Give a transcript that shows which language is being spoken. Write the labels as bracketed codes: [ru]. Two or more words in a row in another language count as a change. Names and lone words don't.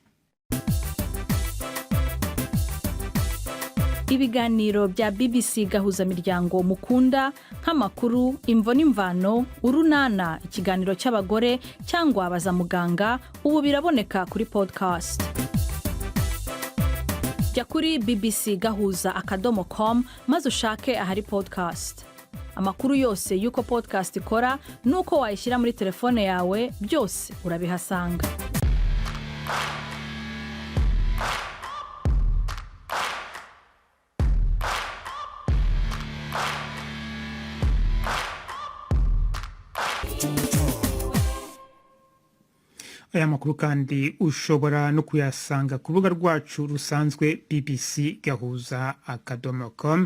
[rw] Ibiganiro bya BBC gahuza miryango mukunda nk'amakuru, imvo n'imvano, urunana, ikiganiro cy'abagore cyangwa abaza muganga ubu biraboneka kuri podcast. Jya kuri bbcgahuza.com maze ushake ahari podcast. Amakuru yose yuko podcast ikora nuko wayishyira muri telefone yawe byose urabihasanga. Aya makuru kandi ushobora no kuyasanga ku rubuga rwacu rusanzwe bbcgahuza.com.